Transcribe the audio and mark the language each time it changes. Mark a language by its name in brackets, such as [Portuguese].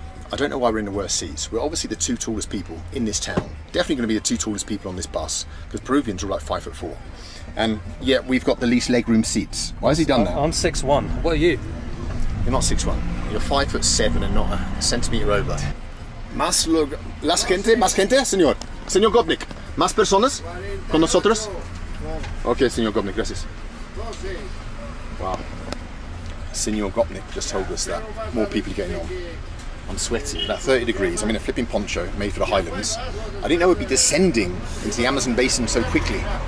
[English] I don't know why we're in the worst seats. We're obviously the two tallest people in this town. Definitely going to be the two tallest people on this bus because Peruvians are like 5'4". And yet we've got the least legroom seats. Why has he done that? I'm 6'1". What are you? You're not 6'1". You're 5'7" and not a centimetre over. [Spanish] Más gente, señor. Señor Gopnik. Más personas con nosotros. Okay, señor Gopnik, gracias. Wow. [English] Señor Gopnik just told us that more people are getting on. I'm sweaty, about 30 degrees. I'm in a flipping poncho made for the Highlands. I didn't know we'd be descending into the Amazon basin so quickly.